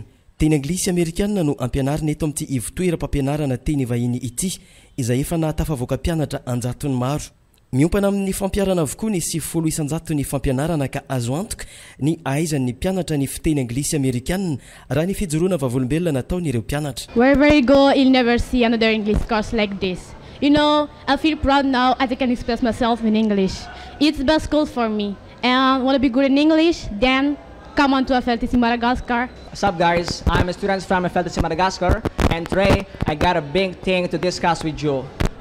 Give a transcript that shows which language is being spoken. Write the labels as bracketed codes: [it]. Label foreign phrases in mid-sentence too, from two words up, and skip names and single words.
[mg] Teny anglisy amerikanina no ampianarina eto amin'ity ivotoeram-pampianarana teny vahiny ity izay efa nahatafavoaka mpianatra anjatony maro. Miompana amin'ny fampiarana avokoa ny 70 isanjato ny fampianarana ka azo antoka ny ahaizan'ny mpianatra ny fiteny anglisy amerikanina raha ny fijoroana vavolombelona nataon'ireo mpianatra. [en] Wherever you go, you'll never see another English course like this. You know, I feel proud now as I can express myself in English. It's the best school for me. And want to be good in English? Then come on to FLTC Madagascar. What's up, guys? I'm a student from FLTC Madagascar, and today I got a big thing to discuss with you.